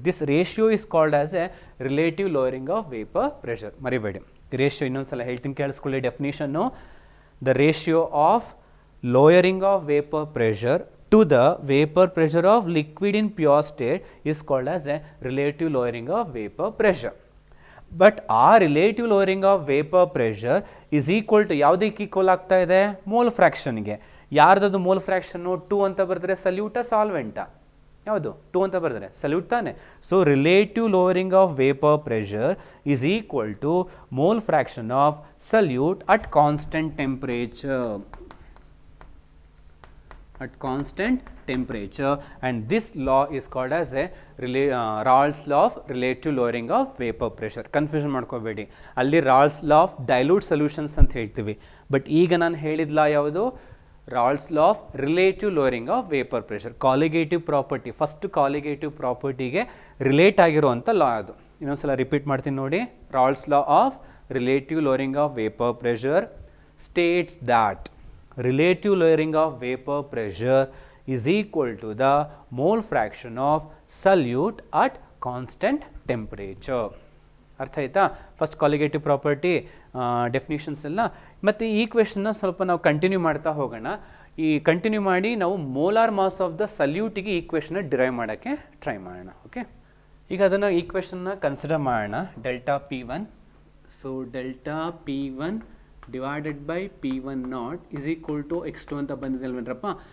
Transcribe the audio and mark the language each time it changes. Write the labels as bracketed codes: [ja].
[en] This ratio is called as a relative lowering of vapor pressure. [kn] ಮರಿಬೇಡಿ, ratio ಇನ್ನೊಂದ್ಸಲ ಹೇಳ್ತೀನಿ ಕೇಳಿಸ್ಕೊಳ್ಳಿ ಡೆಫಿನಿಷನ್ನು. [en] The ratio of lowering of vapor pressure to the vapor pressure of liquid in pure state is called as a relative lowering of vapor pressure. But ಆ relative lowering of vapor pressure is equal to [kn] ಯಾವುದಕ್ಕೆ equal ಆಗ್ತಾ ಇದೆ, [en] Mole ಫ್ರ್ಯಾಕ್ಷನ್ಗೆ. [kn] ಯಾರ್ದದು mole ಫ್ರ್ಯಾಕ್ಷನ್ನು 2 ಅಂತ ಬರೆದ್ರೆ ಸಲ್ಯೂಟಾ ಸಾಲ್ವೆಂಟಾ, ಯಾವುದು 2 ಅಂತ ಬರೆದ್ರೆ salute ತಾನೆ. [en] So relative lowering of vapor pressure is equal to mole fraction of solute at constant temperature. At constant temperature, and this law is called as a Raoult's law of relative lowering of vapor pressure. [kn] Confusion ಮಾಡ್ಕೋಬೇಡಿ, ಅಲ್ಲಿ Raoult's law of dilute solutions ಅಂತ ಹೇಳ್ತೀವಿ. [en] but [kn] ಈಗ ನಾನು ಹೇಳಿದ ಲಾ ಯಾವುದು, [en] Raoult's law of relative lowering of vapor pressure. [kn] Colligative property, first colligative ಪ್ರಾಪರ್ಟಿಗೆ relate ಆಗಿರುವಂಥ ಲಾ ಅದು. ಇನ್ನೊಂದ್ಸಲ ರಿಪೀಟ್ ಮಾಡ್ತೀನಿ ನೋಡಿ. [en] Raoult's law of relative lowering of vapor pressure states that relative lowering of vapor pressure is equal to the mole fraction of solute at constant temperature. [kn] ಅರ್ಥ ಆಯ್ತಾ? First colligative property definitions ಎಲ್ಲ. ಮತ್ತು ಈ ಕ್ವೆಶನ್ನ ಸ್ವಲ್ಪ ನಾವು continue ಮಾಡ್ತಾ ಹೋಗೋಣ. ಈ ಕಂಟಿನ್ಯೂ ಮಾಡಿ ನಾವು ಮೋಲಾರ್ ಮಾಸ್ ಆಫ್ ದ ಸಲ್ಯೂಟಿಗೆ ಈ ಕ್ವೆಶನ್ನ ಡಿರೈವ್ ಮಾಡೋಕ್ಕೆ ಟ್ರೈ ಮಾಡೋಣ. [en] okay, [kn] ಈಗ ಅದನ್ನು ಈ ಕ್ವೆಶನ್ನ ಕನ್ಸಿಡರ್ ಮಾಡೋಣ. [en] delta P1, so delta P1 divided by P1 not is equal to x2 [kn] ಅಂತ ಬಂದಿದೆ ಅಲ್ವೇನ್ರಪ್ಪ.